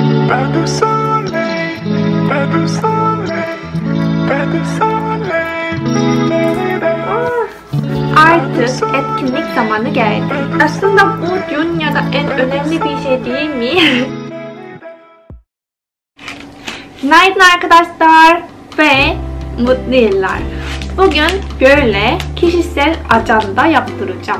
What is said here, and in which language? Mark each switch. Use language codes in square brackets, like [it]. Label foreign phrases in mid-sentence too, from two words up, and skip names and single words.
[tr] Ben du soleil, ben du soleil, ben du soleil. Artık etkinlik zamanı geldi. Aslında bu dünyada en önemli bir şey değil mi? Günaydın arkadaşlar ve mutlu yıllar. Bugün böyle kişisel ajanda yaptıracağım.